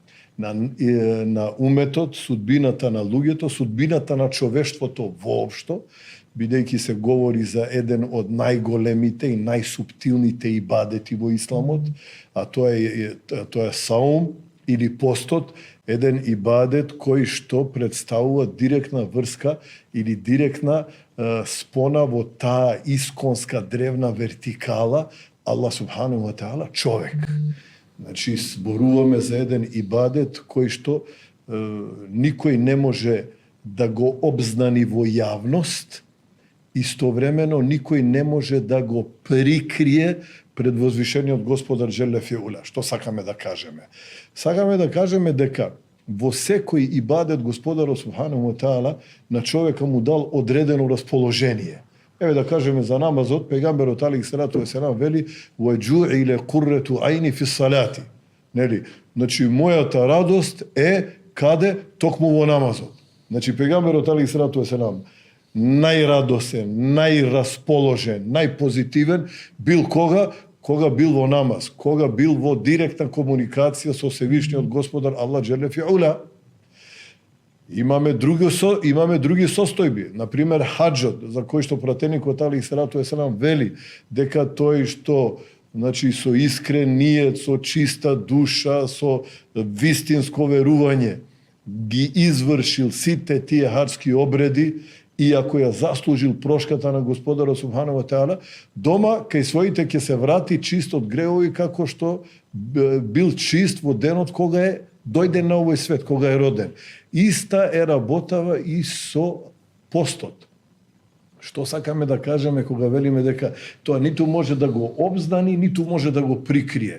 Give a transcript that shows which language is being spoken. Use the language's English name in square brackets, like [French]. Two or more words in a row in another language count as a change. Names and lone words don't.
[Macedonian] на уметот, судбината на луѓето, судбината на човештвото воопшто, бидејќи се говори за еден од најголемите и најсуптилните ибадети во исламот, а тоа е саум или постот, еден ибадет кој што представува директна врска или директна спона во таа исконска древна вертикала Аллах [Arabic] سبحانه وتعالى [Macedonian] човек. Значи, зборуваме за еден ибадет кој што никој не може да го обзнани во јавност, истовремено никој не може да го прикрие пред возвишениот Господар [Arabic] جل في علاه. [Macedonian] Што сакаме да кажеме? Сакаме да кажеме дека во секој ибадет Господарот [Arabic] سبحانه وتعالى [Macedonian] на човека му дал одредено расположение. Еве да кажеме за намазот, пегамберот [Arabic] عليه الصلاة والسلام [Macedonian] вели: [Arabic] "وجعلت قرة عيني في الصلاة." [Macedonian] Нели? Значи, мојата радост е каде? Токму во намазот. Значи, пегамберот [Arabic] عليه الصلاة والسلام [Macedonian] најрадосен, најрасположен, најпозитивен бил кога бил во намаз, кога бил во директна комуникација со Севишниот Господар Аллах [Arabic] جل في علاه. [Macedonian] Имаме други состојби, например хаџот, за кој што пратеникот [Arabic] عليه الصلاة والسلام [Macedonian] вели дека тој што, значи, со искрен ниет, со чиста душа, со вистинско верување ги извршил сите тие хаџски обреди, иако ја заслужил прошката на Господарот [Arabic] سبحانه وتعالى, [Macedonian] дома кај своите ќе се врати чист од греови како што бил чист во денот кога е дојден на овој свет, кога е роден. Иста е работава и со постот. Што сакаме да кажеме кога велиме дека тоа ниту може да го обзнани, ниту може да го прикрие?